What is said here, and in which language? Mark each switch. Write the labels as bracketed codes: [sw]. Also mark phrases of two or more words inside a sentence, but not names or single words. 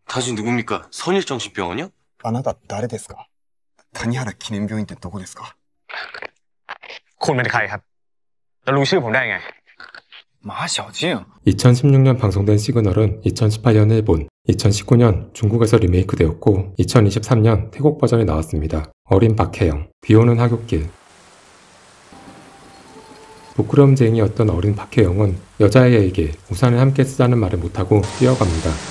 [ko] 당신 누굽니까? 선일정신병원이요? [ja] あなた誰ですか? 谷原記念病院ってどこですか? [th] คุณเป็นใครครับแล้วรู้ชื่อผมได้ไง 마샤징 [ko] 2016년 방송된 시그널은 2018년 일본, 2019년 중국에서 리메이크되었고 2023년 태국 버전이 나왔습니다. 어린 박혜영, 비오는 하굣길. 부끄럼쟁이였던 어린 박혜영은 여자아이에게 우산을 함께 쓰자는 말을 못하고 뛰어갑니다.